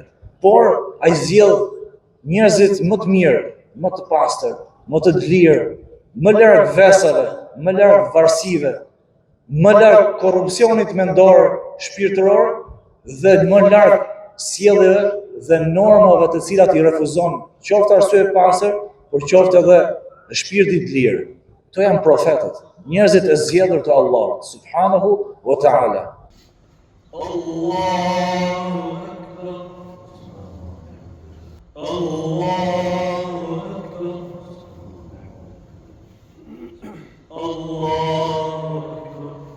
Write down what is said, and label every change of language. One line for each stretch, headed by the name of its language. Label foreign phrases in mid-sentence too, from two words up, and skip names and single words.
Albanian: Por ai zgjedh njerëzit më të mirë, më të pastër, më të lirë, më larg vesave, më larg varësive, më larg korrupsionit mendor, shpirtëror dhe më larg sjelljeve dhe normave të cilat i refuzon qoftë arsye e pastër, por qoftë edhe shpirti i lirë. Këto janë profetët, njerëzit e zgjedhur të Allahut
Arabic: سبحانه وتعالى. الله أكبر. الله أكبر. الله أكبر.